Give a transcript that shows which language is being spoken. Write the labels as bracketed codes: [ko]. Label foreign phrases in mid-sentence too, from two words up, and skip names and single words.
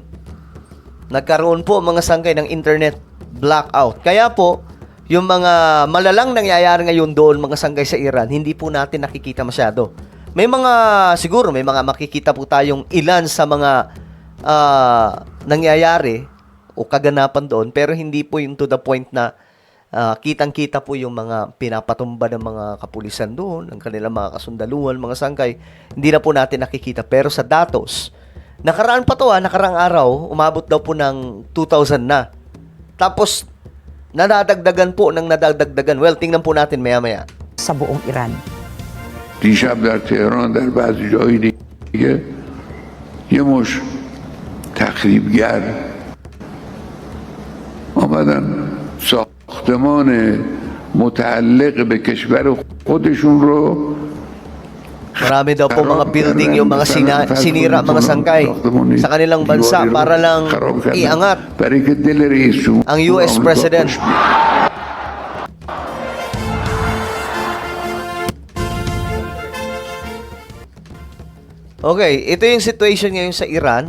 [tl] Nagkaroon po mga sangkay ng internet blackout. Kaya po, yung mga malalang nangyayari ngayon doon, mga sangkay sa Iran, hindi po natin nakikita masyado. May mga, siguro, may mga makikita po tayong ilan sa mga nangyayari o kaganapan doon, pero hindi po yung [en] to the point [tl] na kitang-kita po yung mga pinapatumba ng mga kapulisan doon, ng kanilang mga kasundaluhan, mga sangkay. Hindi na po natin nakikita. Pero sa datos, nakaraan pa to nakarang araw, umabot daw po ng 2,000 na. Tapos, nadadagdagan po ng nadadagdagan. Well, tingnan po natin maya-maya. Sa buong Iran. [fa] دیشب در تهران در بعضی جای دیگه یه مش تخریبگر آمدن ساختمان متعلق به کشور خودشون رو [tl] Marami daw po mga building yung mga sinira, mga sangkay sa kanilang bansa para lang iangat ang US President. Okay, ito yung situation ngayon sa Iran.